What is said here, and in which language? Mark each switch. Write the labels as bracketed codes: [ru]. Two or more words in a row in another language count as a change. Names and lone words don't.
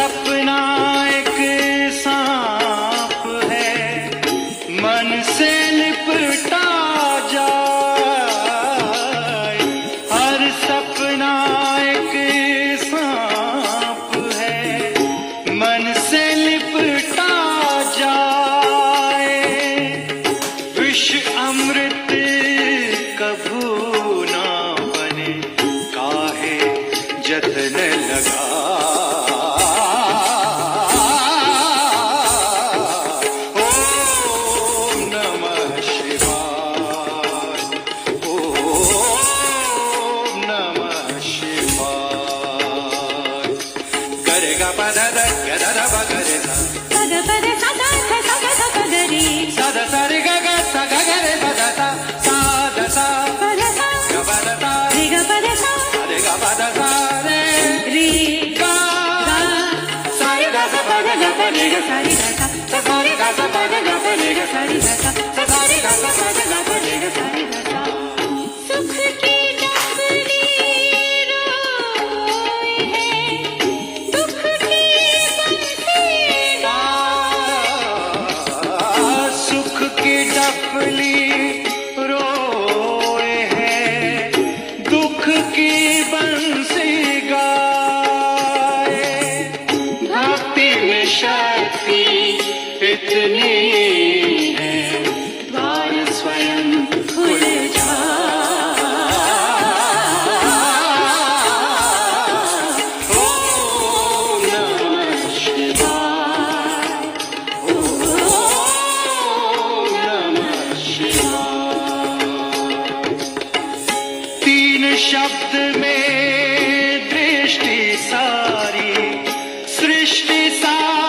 [hi] सपना एक सांप है, मन से लिपटा जाए। हर सपना एक सांप है, मन से लिपटा जाए। विष अमृत कभू ना बने, काहे जतन लगा। [sa] ओम नमः शिवाय, ओम नमः शिवाय। गरे गा पद द ग द द ब गरे सा, पद पद सा सा सा सा सा प ग रे, सा द सा रे ग ग सा ग ग रे प द सा, सा द सा पद सा ग प द सा रे ग पद सा रे ग प द सा रे रे गा गा सा रे ग सा पद ग प रे ग सा रे ग सा, सा रे ग सा पद ग प रे ग सा रे ग सा, सा रे ग सा पद ग प रे ग सा रे ग सा। [hi] सुख की डबली रोए है, दुख की बंसी सुख की डफली रोए है, दुख की बंसी गाए। भक्ति में शक्ति इतनी है, द्वार स्वयं खुल जाए। [sa] ओम नमः शिवाय, ओम नमः शिवाय। [hi] तीन शब्द में दृष्टि सारी, सृष्टि सारी